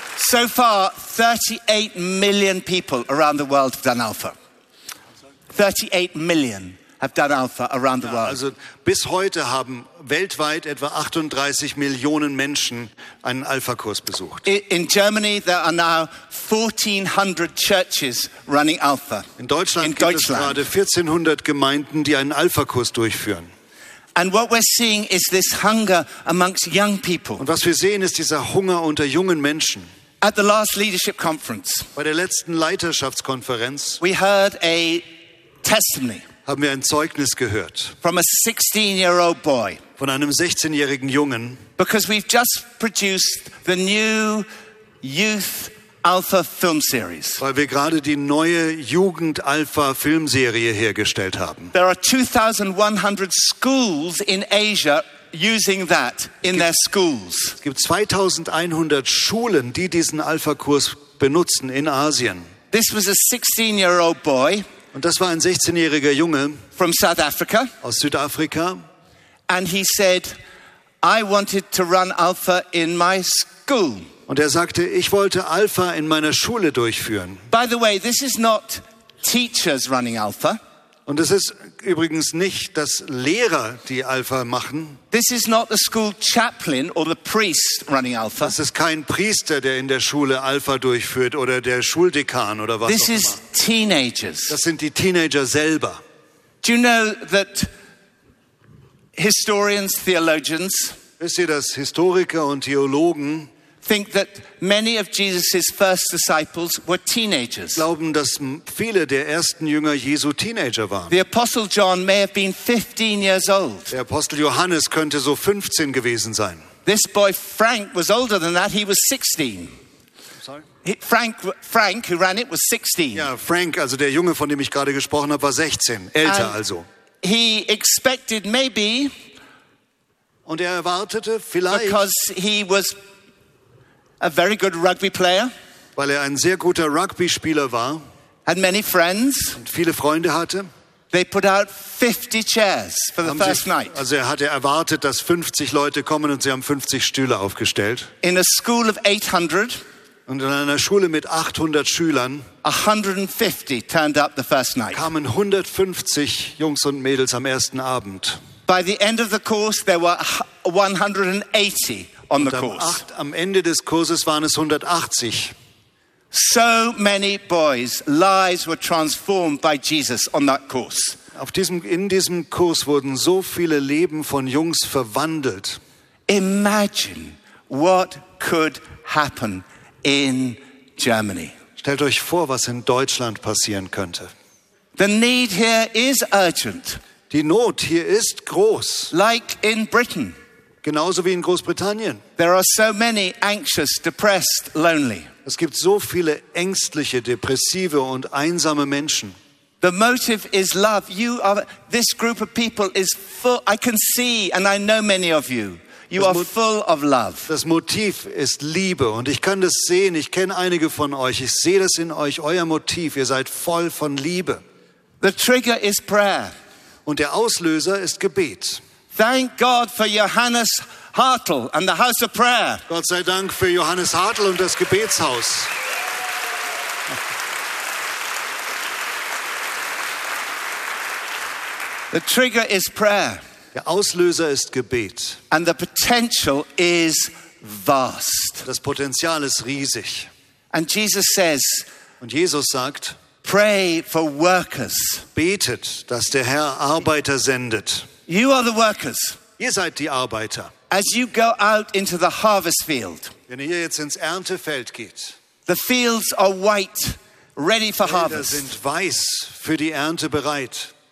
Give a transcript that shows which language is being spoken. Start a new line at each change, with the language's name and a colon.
English: So far, 38 million people around the world have done Alpha. 38 million have done Alpha around the world.
German: Also bis heute haben weltweit etwa 38 Millionen Menschen einen Alpha-Kurs besucht.
English: In Germany, there are now 1,400 churches running Alpha.
German: In Deutschland gibt es gerade 1,400 Gemeinden, die einen Alpha-Kurs durchführen.
English: And what we're seeing is this hunger amongst young people.
German: Und was wir sehen, ist dieser Hunger unter jungen Menschen.
English: At the last leadership conference,
German: bei der letzten Leiterschaftskonferenz,
English: we heard a testimony.
German: Haben wir ein Zeugnis gehört?
English: From a 16-year-old boy.
German: Von einem 16-jährigen Jungen.
English: Because we've just produced the new youth Alpha film series.
German: Weil wir gerade die neue Jugend Alpha Filmserie hergestellt haben.
English: There are 2,100 schools in Asia. Using that in their schools.
German: Es gibt 2,100 Schulen, die diesen Alpha-Kurs benutzen in Asien.
English: This was a 16-year-old boy.
German: Und das war ein 16-jähriger Junge.
English: From South Africa.
German: Aus Südafrika.
English: And he said, I wanted to run Alpha in my school.
German: Und er sagte, ich wollte Alpha in meiner Schule durchführen.
English: By the way, this is not teachers running Alpha.
German: Und es ist übrigens nicht, dass Lehrer die Alpha machen.
English: This is not the school chaplain or the priest running Alpha.
German: Das ist kein Priester, der in der Schule Alpha durchführt oder der Schuldekan oder was
English: this
German: auch
English: is
German: immer.
English: Teenagers.
German: Das sind die Teenager selber.
English: Do you know that historians, theologians,
German: wisst ihr, dass Historiker und Theologen
English: think that many of Jesus's first disciples were teenagers.
German: Glauben, dass viele der ersten Jünger Jesu Teenager waren.
English: The Apostle John may have been 15 years old.
German: Der Apostel Johannes könnte so 15 gewesen sein.
English: This boy Frank was older than that. He was 16. Frank, who ran it, was 16.
German: Ja, Frank, also der Junge, von dem ich gerade gesprochen habe, war 16, älter
English: and
German: also.
English: He expected maybe.
German: Und er erwartete vielleicht.
English: Because he was a very good rugby player.
German: Weil er ein sehr guter Rugby-Spieler war.
English: Had many friends.
German: Und viele Freunde hatte.
English: They put out 50 chairs for the first night.
German: Also er hatte erwartet, dass 50 Leute kommen und sie haben 50 Stühle aufgestellt.
English: In a school of 800.
German: Und in einer Schule mit 800 Schülern
English: 150 turned up the first night.
German: Kamen 150 Jungs und Mädels am ersten Abend.
English: By the end of the course there were 180 on the course.
German: Am Ende des Kurses waren es 180.
English: So many boys' lives were transformed by Jesus on that course.
German: In diesem Kurs wurden so viele Leben von Jungs verwandelt.
English: Imagine what could happen in Germany.
German: Stellt euch vor, was in Deutschland passieren könnte.
English: The need here is urgent.
German: Die Not hier ist groß.
English: Like in Britain.
German: Genauso wie in Großbritannien.
English: There are so many anxious, depressed, lonely.
German: Es gibt so viele ängstliche, depressive und einsame Menschen.
English: The motive is love. You are this group of people is full. I can see and I know many of you. You are full of love.
German: Das Motiv ist Liebe und ich kann das sehen. Ich kenne einige von euch. Ich sehe das in euch, euer Motiv. Ihr seid voll von Liebe.
English: The trigger is prayer.
German: Und der Auslöser ist Gebet.
English: Thank God for Johannes Hartl and the House of Prayer.
German: Gott sei Dank für Johannes Hartl und das Gebetshaus.
English: The trigger is prayer.
German: Der Auslöser ist Gebet.
English: And the potential is vast.
German: Das Potenzial ist riesig.
English: And Jesus says,
German: und Jesus sagt,
English: pray for workers.
German: Betet, dass der Herr Arbeiter sendet.
English: You are the workers.
German: Ihr seid die Arbeiter.
English: As you go out into the harvest field.
German: Wenn ihr jetzt ins Erntefeld geht.
English: The fields are white, ready for harvest.
German: Die Felder sind weiß für die Ernte bereit.